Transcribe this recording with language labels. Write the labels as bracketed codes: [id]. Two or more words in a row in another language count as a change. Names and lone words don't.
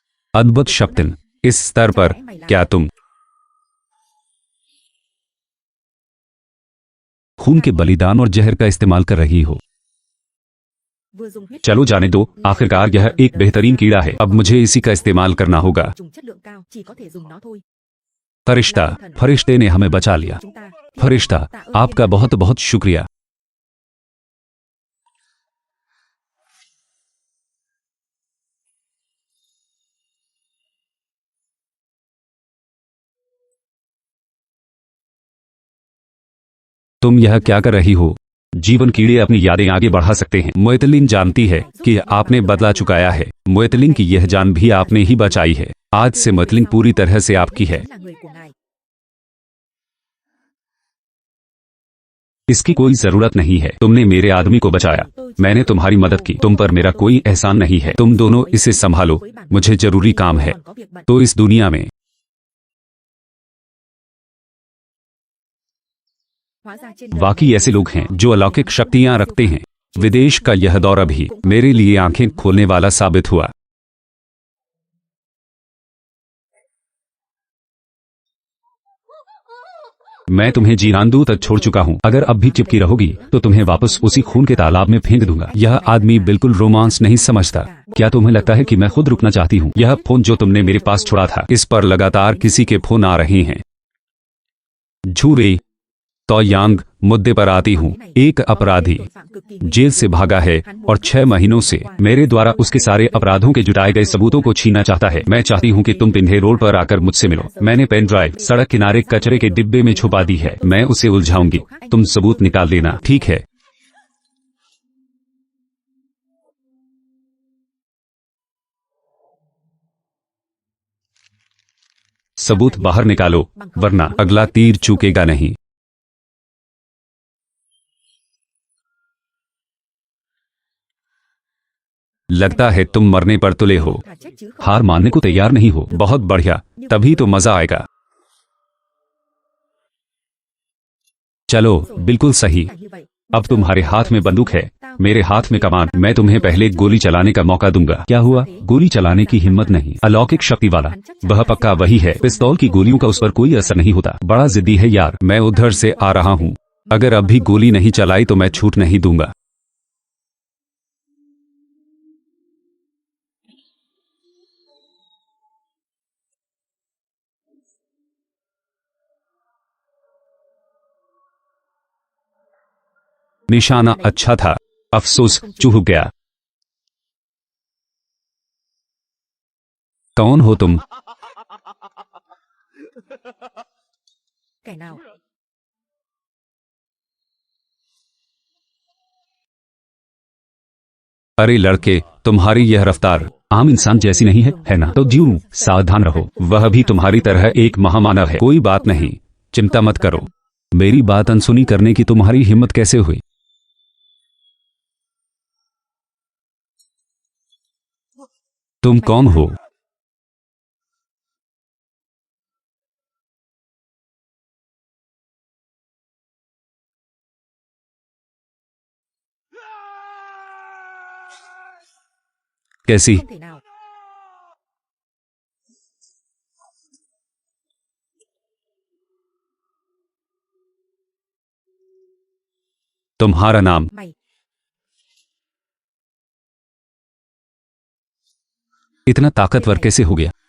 [hi] अद्भुत शक्तिन, इस स्तर पर क्या तुम खून के बलिदान और जहर का इस्तेमाल कर रही हो? [vi] Vừa dùng huyết [hi] चलो जाने दो, आखिरकार यह एक बेहतरीन कीड़ा है, अब मुझे इसी का इस्तेमाल करना होगा। [vi] trùng chất lượng cao, chỉ có thể dùng nó thôi. [hi] फरिश्ता, फरिश्ते ने हमें बचा लिया। [vi] Chúng ta [hi] फरिश्ता, आपका बहुत बहुत शुक्रिया। तुम यह क्या कर रही हो? जीवन कीड़े अपनी यादें आगे बढ़ा सकते हैं। मोएतलिन जानती है कि आपने बदला चुकाया है। मोएतलिन की यह जान भी आपने ही बचाई है। आज से मोएतलिन पूरी तरह से आपकी है। [vi] là người của ngài. [hi] इसकी कोई जरूरत नहीं है। तुमने मेरे आदमी को बचाया, मैंने तुम्हारी मदद की, तुम पर मेरा कोई एहसान नहीं है। तुम दोनों इसे संभालो, मुझे जरूरी काम है। [vi] Còn có việc bận. [hi] तो इस दुनिया में [vi] Hóa ra trên đời [hi] वाकई [vi] này [hi] ऐसे लोग हैं जो अलौकिक शक्तियां रखते हैं। विदेश का यह दौरा भी मेरे लिए आंखें खोलने वाला साबित हुआ। मैं तुम्हें जीरांदू तक छोड़ चुका हूं। अगर अब भी चिपकी रहोगी तो तुम्हें वापस उसी खून के तालाब में फेंक दूंगा। यह आदमी बिल्कुल रोमांस नहीं समझता। क्या तुम्हें लगता है कि मैं खुद रुकना चाहती हूं? यह फोन जो तुमने मेरे पास छोड़ा था, इस पर लगातार किसी के फोन आ रहे हैं। झूरे तो यांग मुद्दे पर आती हूँ। एक अपराधी [vi] tội phạm cực kỳ [hi] जेल से भागा है और 6 महीनों से मेरे द्वारा उसके सारे अपराधों के जुटाए गए सबूतों को छीनना चाहता है। मैं चाहती हूँ कि तुम पिंधे रोड पर आकर मुझसे मिलो। मैंने [en] pen drive [hi] सड़क किनारे कचरे के डिब्बे में छुपा दी है। मैं उसे उलझाऊंगी, तुम सबूत निकाल देना, ठीक है? सबूत बाहर निकालो, वरना अगला तीर चूकेगा नहीं। लगता है तुम मरने पर तुले हो। [vi] thà chết chứ không. [hi] हार मानने को तैयार नहीं हो। बहुत बढ़िया, तभी तो मजा आएगा। चलो, बिल्कुल सही। [vi] Là như vậy. [hi] अब तुम्हारे हाथ में बंदूक है, मेरे हाथ में कमान। मैं तुम्हें पहले गोली चलाने का मौका दूंगा। क्या हुआ? गोली चलाने की हिम्मत नहीं। अलौकिक शक्ति वाला, वह पक्का वही है। पिस्तौल की गोलियों का उस पर कोई असर नहीं होता। बड़ा जिद्दी है यार। मैं उधर से आ रहा हूँ। अगर अब भी गोली नहीं चलाई तो मैं छूट नहीं दूंगा। निशाना अच्छा था, अफसोस चूक गया। कौन हो तुम? [vi] Kẻ nào? [hi] अरे लड़के, तुम्हारी यह रफ्तार आम इंसान जैसी नहीं है ना? तो जीव सावधान रहो, वह भी तुम्हारी तरह एक महामानव है। कोई बात नहीं, चिंता मत करो। मेरी बात अनसुनी करने की तुम्हारी हिम्मत कैसे हुई? तुम कौन हो? कैसी? [vi] Không thể nào. [hi] तुम्हारा नाम? [vi] Mày [hi] इतना ताकतवर कैसे हो गया?